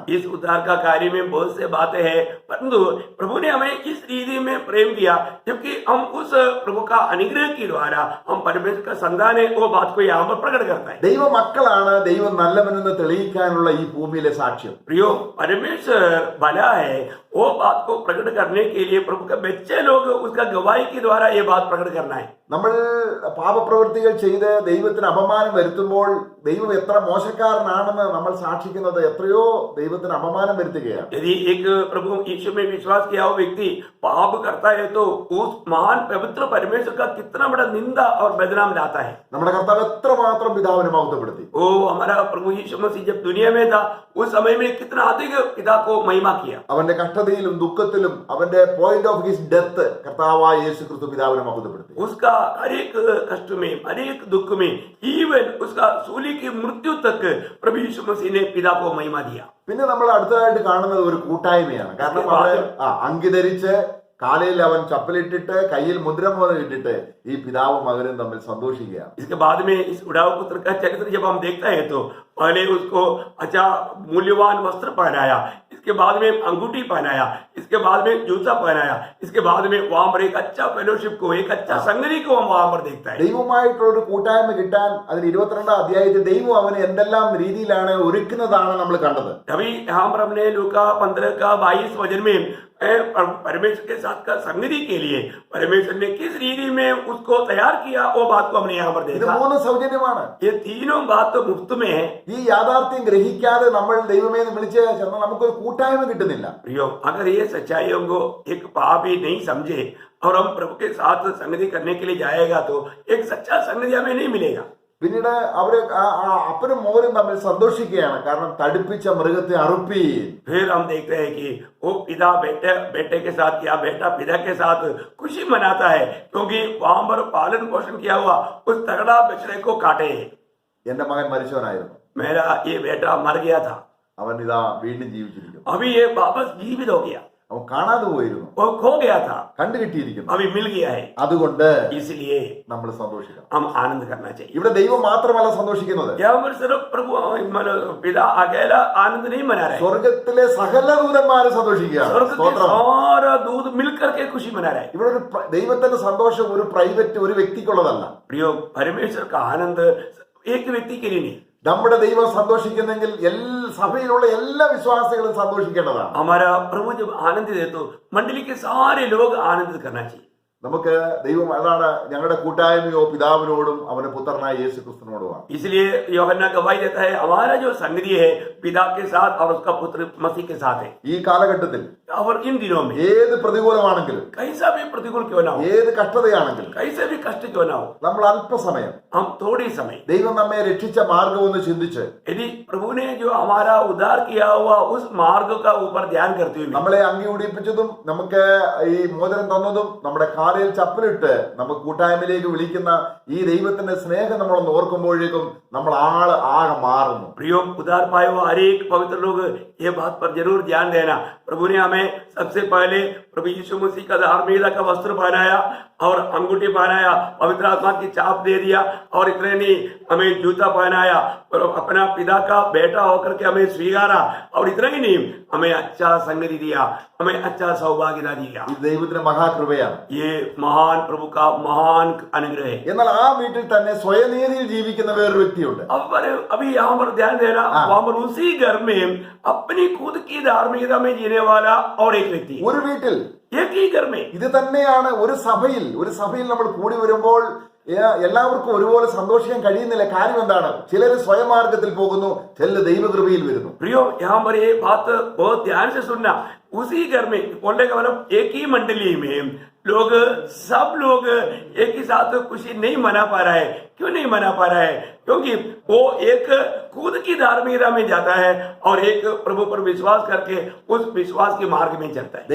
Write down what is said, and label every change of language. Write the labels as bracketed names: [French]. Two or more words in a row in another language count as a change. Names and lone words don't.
[Hindi] इस उद्धार का कार्य में बहुत से बातें हैं, परंतु प्रभु ने हमें इस रीति में प्रेम दिया, जबकि हम उस प्रभु का अनुग्रह के द्वारा हम परमेश्वर का संतान है, वो बात को यहाँ पर प्रकट करता है। [Malayalam] ദൈവ മക്കളാണ് ദൈവം നല്ലവനെന്ന് തെളിയിക്കാനുള്ള ഈ ഭൂമിയിലെ സാക്ഷ്യം. [Hindi] प्रियो, परमेश्वर भला है, वो बात को प्रकट करने के लिए प्रभु के बच्चे लोग उसका गवाही के द्वारा ये बात प्रकट करना है। [Malayalam] നമ്മൾ പാപപ്രവൃത്തികൾ ചെയ്ത് ദൈവത്തിന് അപമാനം വരുത്തുമ്പോൾ ദൈവം എത്ര മോശക്കാരനാണെന്ന് നമ്മൾ സാക്ഷിക്കുന്നത് എത്രയോ ദൈവത്തിന് അപമാനം വരുത്തുകയാണ്. [Hindi] यदि एक प्रभु यीशु में विश्वास किया हुआ व्यक्ति पाप करता है तो उस महान पवित्र परमेश्वर का कितना बड़ा निंदा और बदनाम लाता है। [Malayalam] നമ്മുടെ കർത്താവ് എത്രമാത്രം പിതാവിനെ മഹത്വപ്പെടുത്തി. [Hindi] ओ हमारा प्रभु यीशु मसीह जब दुनिया में था उस समय में कितना अधिक पिता को महिमा किया। [Malayalam] അവന്റെ കഷ്ടതയിലും ദുഃഖത്തിലും അവന്റെ [English] point of his death [Malayalam] കർത്താവായ യേശു ക്രിസ്തു പിതാവിനെ മഹത്വപ്പെടുത്തി. [Hindi] उसका हर एक कष्ट में, हर एक दुख में, इवन उसका सूली की मृत्यु तक प्रभु यीशु मसीह ने पिता को महिमा दिया। [Malayalam] പിന്നെ നമ്മൾ അടുത്തതായിട്ട് കാണുന്നത് ഒരു കൂട്ടായ്മയാണ്. കാരണം അവിടെ അങ്കി ധരിച്ച് കാലയിൽ അവൻ ചപ്പലിട്ടിട്ട് കയ്യിൽ മുദ്രമോതിരം ഇട്ടിട്ട് ഈ പിതാവും മകനും തമ്മിൽ സന്തോഷിക്കുകയാണ്. [Hindi] इसके बाद में इस उड़ाऊ पुत्र का चरित्र जब हम देखते हैं तो पहले उसको अच्छा मूल्यवान वस्त्र पहनाया, इसके बाद में अंगूठी पहनाया, इसके बाद में जूता पहनाया, इसके बाद में वहां पर एक अच्छा फेलोशिप को, एक अच्छा संगति को हम वहां पर देखता है. [Malayalam] ദൈവമായിട്ടുള്ള ഒരു കൂട്ടായ്മ കിട്ടാൻ അതിന് 22 അധ്യായത്തിൽ ദൈവം അവന് എന്തെല്ലാം രീതിയിലാണ് ഒരുക്കുന്നതാണ് നമ്മൾ കണ്ടത്. [Hindi] अभी यहाँ पर हमने लूका 15 का 22 वचन में परमेश्वर के साथ का संगति के लिए परमेश्वर ने किस रीति में उसको तैयार किया वो बात को हमने यहाँ पर [Malayalam] ഇത് [Hindi] देखा. [Malayalam] 3 സൗജന്യമാണ്. [Hindi] ये तीनों बात तो मुफ्त में है. [Malayalam] ഈ യാഥാർത്ഥ്യം ഗ്രഹിക്കാതെ നമ്മൾ ദൈവമേ എന്ന് വിളിച്ച് ചെന്നാൽ നമുക്കൊരു കൂട്ടായ്മ കിട്ടുന്നില്ല. [Hindi] प्रियो, अगर ये सच्चाइयों को एक पापी नहीं समझे और हम प्रभु के साथ संगति करने के लिए जाएगा तो एक सच्चा संगति हमें नहीं मिलेगा. [Malayalam] പിന്നീട് അവര് അപ്പനും മോനും തമ്മിൽ സന്തോഷിക്കുകയാണ്. കാരണം തടിപ്പിച്ച മൃഗത്തെ അറുപ്പീൻ. [Hindi] फिर हम देखते हैं कि वो पिता बेटे के साथ या बेटा पिता के साथ खुशी मनाता है क्योंकि वहां पर पालन पोषण किया हुआ उस तगड़ा बछड़े को काटे. [Malayalam] എന്റെ മകൻ മരിച്ചവനായിരുന്നു, [Hindi] मेरा ये बेटा मर गया था, [Malayalam] അവൻ ഇതാ വീണ്ടും ജീവിച്ചിരിക്കുന്നു. [Hindi] अभी ये वापस जीवित हो गया. [Malayalam] അവൻ കാണാതെ പോയിരുന്നു, [Hindi] वो खो गया था, [Malayalam] കണ്ടു കിട്ടിയിരിക്കുന്നു. [Hindi] अभी मिल गया है. [Malayalam] അതുകൊണ്ട് [Hindi] इसलिए [Malayalam] നമ്മൾ സന്തോഷിക്കണം. [Hindi] हम आनंद करना चाहिए. [Malayalam] ഇവിടെ ദൈവം മാത്രമല്ല സന്തോഷിക്കുന്നത്, [Hindi] यहाँ पर सिर्फ प्रभु पिता अकेला आनंद नहीं मना रहे, [Malayalam] സ്വർഗത്തിലെ സകല ദൂതന്മാരും സന്തോഷിക്കുകയാണ്. [Hindi] स्वर्ग के [Malayalam] സ്തോത്രം. [Hindi] सारा दूत मिलकर के खुशी मना रहे. [Malayalam] ഇവിടെ ഒരു ദൈവത്തിന്റെ സന്തോഷം ഒരു പ്രൈവറ്റ് ഒരു വ്യക്തിക്കുള്ളതല്ല. [Hindi] प्रियो, परमेश्वर का आनंद एक व्यक्ति के लिए नहीं. [Malayalam] നമ്മുടെ ദൈവം സന്തോഷിക്കുന്നെങ്കിൽ സഭയിലുള്ള എല്ലാ വിശ്വാസികളും സന്തോഷിക്കേണ്ടതാണ്. [Hindi] हमारा प्रभु जब आनंदित है तो मंडली के सारे लोग आनंदित करना चाहिए. [Malayalam] നമുക്ക് ദൈവം അതാണ് ഞങ്ങളുടെ കൂട്ടായ്മയോ പിതാവിനോടും അവന്റെ പുത്രനായ യേശു ക്രിസ്തുവിനോടുമാണ്. [Hindi] इसलिए यूहन्ना गवाही देता है हमारा जो संगति है पिता के साथ और उसका पुत्र मसीह के साथ है. [Malayalam] ഈ കാലഘട്ടത്തിൽ [Hindi] और इन दिनों में [Malayalam] ഏത് പ്രതികൂലമാണെങ്കിലും [Hindi] कैसा भी प्रतिकूल क्यों ना हो, [Malayalam] ഏത് കഷ്ടതയാണെങ്കിലും [Hindi] कैसे भी कष्ट क्यों ना हो, [Malayalam] നമ്മൾ അല്പസമയം [Hindi] हम थोड़ी समय [Malayalam] ദൈവം നമ്മെ രക്ഷിച്ച മാർഗം ഒന്ന് ചിന്തിച്ച് [Hindi] यदि प्रभु ने जो हमारा उद्धार किया हुआ उस मार्ग का ऊपर ध्यान करते हुए [Malayalam] നമ്മളെ അങ്കി ഉടിപ്പിച്ചതും നമുക്ക് ഈ മോതിരം തന്നതും നമ്മുടെ കാലിൽ ചപ്പലിട്ട് നമുക്ക് കൂട്ടായ്മയിലേക്ക് വിളിക്കുന്ന ഈ ദൈവത്തിന്റെ സ്നേഹം നമ്മളൊന്ന് ഓർക്കുമ്പോഴേക്കും നമ്മൾ ആകെ മാറുന്നു. [Hindi] प्रियो, उद्धार पाए हुआ हर एक पवित्र लोग ये बात पर जरूर ध्यान देना. प्रभु ने हमें सबसे पहले प्रभु यीशु मसीह का धार्मिकता का वस्त्र पहनाया और अंगूठी पहनाया, पवित्र आत्मा की चाप दे दिया और इतने नहीं हमें जूता पहनाया और अपना पिता का बेटा होकर के हमें स्वीकारा और इतना ही नहीं हमें अच्छा संगति दिया, हमें अच्छा सौभाग्यता दिया. [Malayalam] ഇത് ദൈവത്തിന്റെ മഹാകൃപയാണ്. [Hindi] ये महान प्रभु का महान अनुग्रह है. [Malayalam] എന്നാൽ ആ വീട്ടിൽ തന്നെ സ്വയനീതിയിൽ ജീവിക്കുന്ന വേറൊരു വ്യക്തിയുണ്ട്. [Hindi] अभी यहाँ पर ध्यान देना, वहां पर उसी घर में अपनी खुद की धार्मिकता में जीने वाला और एक व्यक्ति, [Malayalam] ഒരു വീട്ടിൽ [Hindi] एक ही घर में. [Malayalam] ഇത് തന്നെയാണ് ഒരു സഭയിൽ നമ്മൾ കൂടി വരുമ്പോൾ എല്ലാവർക്കും ഒരുപോലെ സന്തോഷിക്കാൻ കഴിയുന്നില്ല. കാര്യം എന്താണ്? ചിലർ സ്വയമാർഗത്തിൽ പോകുന്നു, ചിലർ ദൈവകൃപയിൽ വരുന്നു. [Hindi] प्रियो, यहाँ पर ये बात बहुत ध्यान से सुनना. उसी घर में बोलने का मतलब एक ही मंडली में सब लोग एक ही साथ खुशी नहीं मना पा रहा है. क्यों नहीं मना पा रहा है? क्योंकि वो एक खुद की धार्मिकता में जाता है और एक प्रभु पर विश्वास करके उस विश्वास के मार्ग में चलता है.